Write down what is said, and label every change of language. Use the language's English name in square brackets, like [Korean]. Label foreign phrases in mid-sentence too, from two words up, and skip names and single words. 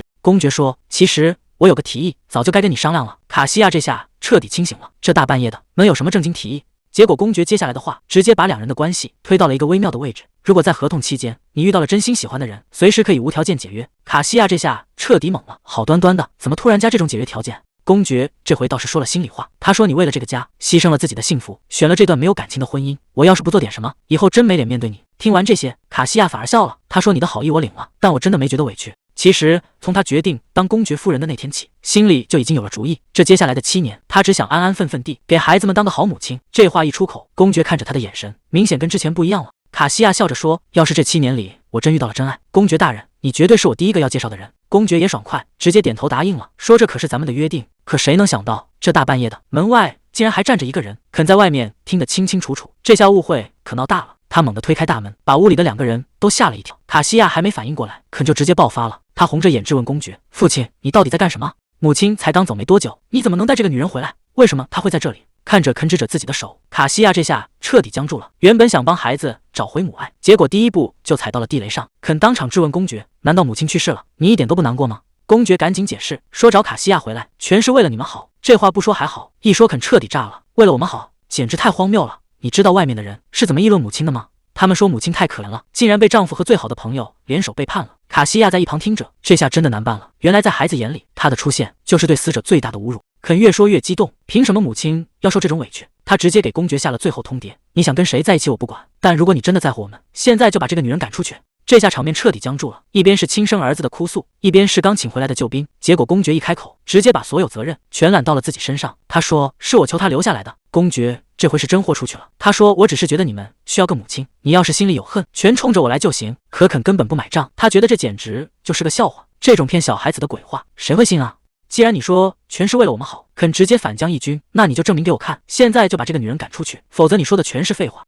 [Chinese] 公爵說：其實我有個提議，早就該跟你商量了。卡西亞這下徹底清醒了，這大半夜的能有什麼正經提議？結果公爵接下來的話直接把兩人的關係推到了一個微妙的位置。如果在合同期間你遇到了真心喜歡的人，隨時可以無條件解約。卡西亞這下徹底懵了，好端端的怎麼突然加這种解約條件？公爵這回倒是說了心裡話，他說你為了這個家犧牲了自己的幸福，選了這段沒有感情的婚姻，我要是不做點什麼，以後真沒臉面對你。聽完這些，卡西亞反而笑了，他說你的好意我領了，但我真的沒覺得委屈。其實從他決定當公爵夫人的那天起，心裡就已經有了主意。這接下來的7年，他只想安安分分地給孩子們當個好母親。這話一出口，公爵看着他的眼神明顯跟之前不一樣了。卡西亞笑着說：要是這7年裡我真遇到了真愛，公爵大人，你絕對是我第一個要介紹的人。公爵也爽快，直接點頭答應了，說這可是咱們的約定。可誰能想到，這大半夜的，門外竟然還站着一個人，肯在外面聽得清清楚楚。這下誤會可鬧大了。他猛地推開大門，把屋裡的2個人都嚇了一跳。卡西亞還沒反應過來，肯就直接爆發了。他紅着眼質問公爵：父親，你到底在幹什麼？母親才剛走沒多久，你怎麼能帶這個女人回來？為什麼她會在這裡？看着吭哧着自己的手，卡西亞這下徹底僵住了。原本想幫孩子找回母愛，結果第一步就踩到了地雷上，肯當場質問公爵：難道母親去世了，你一點都不難過嗎？公爵趕緊解釋說，找卡西亞回來全是為了你們好。這話不說還好，一說肯徹底炸了。為了我們好，簡直太荒謬了。你知道外面的人是怎麼議論母親的嗎？他們說母親太可憐了，竟然被丈夫和最好的朋友聯手背叛了。卡西亞在一旁聽着，這下真的難辦了。原來在孩子眼裡，他的出現就是對死者最大的侮辱。肯越說越激動，憑什麼母親要受這種委屈？他直接給公爵下了最後通牒：你想跟誰在一起我不管，但如果你真的在乎我們，現在就把這個女人趕出去。這下場面徹底僵住了，一邊是親生兒子的哭訴，一邊是剛請回來的救兵。結果公爵一開口，直接把所有責任全攬到了自己身上。他說是我求他留下來的。公爵這回是真豁出去了，他說我只是覺得你們需要個母親，你要是心裡有恨，全衝着我來就行。可肯根本不買賬，他覺得這簡直就是個笑話，這種騙小孩子的鬼話誰會信啊？既然你說全是為了我們好，肯直接反將一军，那你就證明給我看，現在就把這個女人趕出去，否則你說的全是廢話。